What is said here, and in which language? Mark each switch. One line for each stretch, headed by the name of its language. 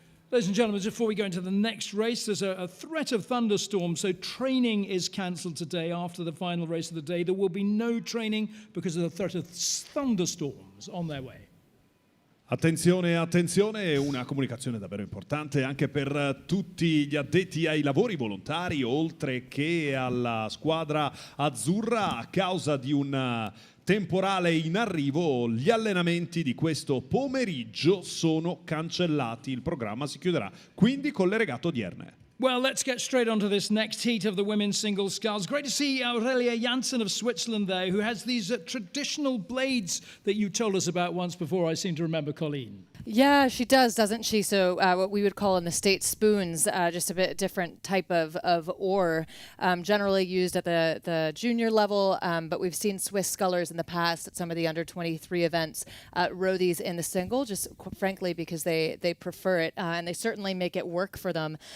English: Ladies and gentlemen, just before we go into the next race, there's a threat of thunderstorms, so training is cancelled today after the final race of the day. There will be no training because of the threat of thunderstorms on their way.
Italian: Attenzione, attenzione, una comunicazione davvero importante anche per tutti gli addetti ai lavori volontari, oltre che alla squadra azzurra. A causa di un temporale in arrivo, gli allenamenti di questo pomeriggio sono cancellati. Il programma si chiuderà quindi con le regate odierne.
English: Well, let's get straight on to this next heat of the women's singles sculls. Great to see Aurelia Janssen of Switzerland there, who has these traditional blades that you told us about once before, I seem to remember, Colleen. Yeah, she does, doesn't she? So what we would call in the States spoons, just a bit different type of oar, generally used at the junior level, but we've seen Swiss scullers in the past at some of the under-23 events row these in the single, just frankly because they prefer it, and they certainly make it work for them.